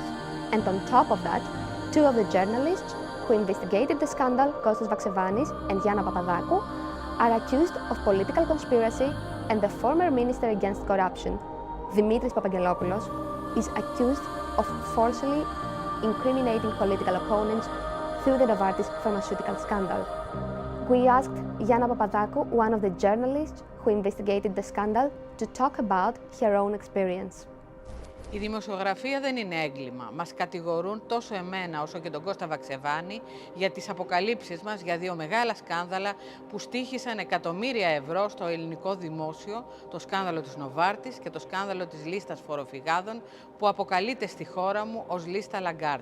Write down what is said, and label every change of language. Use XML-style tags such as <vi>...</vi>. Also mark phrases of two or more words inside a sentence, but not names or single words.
<en>And on top of that, 2 of the journalists who investigated the scandal, Kostas Vaxevanis and Gianna Papadakou, are accused of political conspiracy, and the former minister against corruption, Dimitris Papagelopoulos, is accused of falsely incriminating political opponents through the Novartis pharmaceutical scandal. We asked Gianna Papadakou, one of the journalists who investigated the scandal, to talk about her own experience.</en> <el>Η δημοσιογραφία δεν είναι έγκλημα. Μας κατηγορούν τόσο εμένα όσο και τον Κώστα Βαξεβάνη για τις αποκαλύψεις μας για 2 μεγάλα σκάνδαλα που στοίχησαν εκατομμύρια ευρώ στο ελληνικό δημόσιο, το σκάνδαλο της Νοβάρτης και το σκάνδαλο της λίστας φοροφυγάδων που αποκαλείται στη χώρα μου ως λίστα Λαγκάρτ.</el>